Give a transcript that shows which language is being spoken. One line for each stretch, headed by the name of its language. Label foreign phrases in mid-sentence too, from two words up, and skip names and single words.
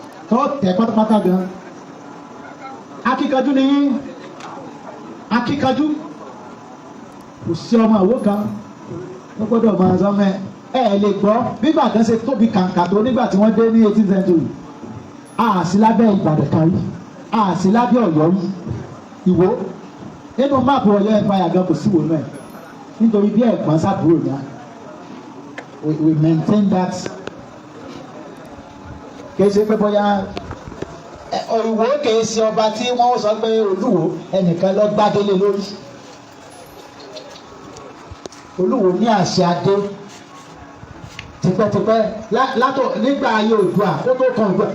Yoruba: Tọ́ tẹ̀ pátápátá gan. Akíkanjú ni yín. Akíkanjú. Kò sí ọmọ Ìwó kan. Wọ́n gbọ́dọ̀ máa sọ mẹ́. Ẹ lè gbọ́ bí Ìbàdàn ṣe tóbi kàǹkà tó nígbà tí wọ́n dé ní
English: eighteenth century.
Yoruba: A sì lábẹ́ Ìbàdàn kan rí. A sì lábẹ́ Ọ̀yọ́ rí. Ìwó. Nínú máàpù Ọ̀yọ́ Empire gan kò sí Ìwó náà. Nítorí bí ẹ̀gbọ́n sábúrò ni a.
English: We, we maintain that.
Yoruba: Kì í ṣe pé bóyá, ẹ, Ìwó kì í ṣe ọba tí wọ́n sọ pé Olúwo ẹnìkan lọ gbádélé lórí. Olúwo ní àṣẹ adé tipẹ́tipẹ́ lá-, látọ̀ nígbà ayé Oòduà kó tó kan Oòduà.